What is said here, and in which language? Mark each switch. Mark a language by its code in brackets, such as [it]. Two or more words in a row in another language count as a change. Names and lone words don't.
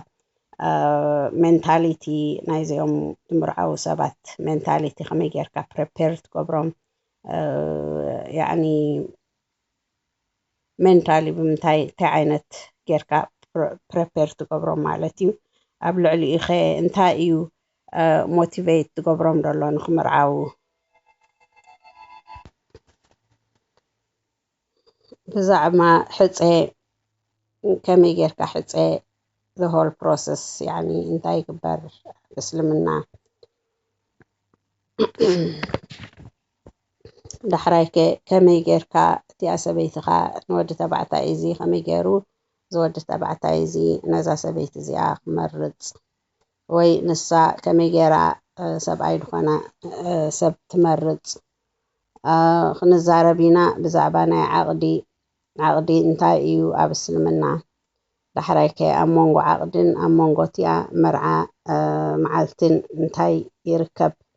[ti] ሜንታሊቲ ናይዚኦም ዝምርዓው ሰባት ሜንታሊቲ ከመይ ጌርካ ፕሪፔር ትገብሮም ያዕኒ ሜንታሊ ብምንታይ እንታይ ዓይነት ጌርካ ፕሪፔር ትገብሮም ማለት እዩ ኣብ ልዕሊኡ ኸ እንታይ እዩ ሞቲቬት ትገብሮም ደሎ ንኽምርዓው ብዛዕባ ሕፀ ከመይ ጌርካ ሕፀ [en] the whole process [ti] ያዕኒ እንታይ ይግበር እስልምና ዳሕራይ ከመይ ጌርካ እቲኣ ሰበይትኻ ንወዲ ተባዕታይ እዚ ከመይ ገይሩ ዝወዲ ተባዕታይ እዚ ነዛ ሰበይቲ እዚኣ ክመርፅ ወይ ንሳ ከመይ ጌራ ሰብኣይ ድኾና ሰብ ትመርፅ ክንዛረብ ኢና ብዛዕባ ናይ ዓቕዲ እንታይ እዩ ኣብ እስልምና ዳሕራይ ከ ኣብ መንጎ ዓቕድን ኣብ መንጎ እቲኣ መርዓ መዓልትን እንታይ ይርከብ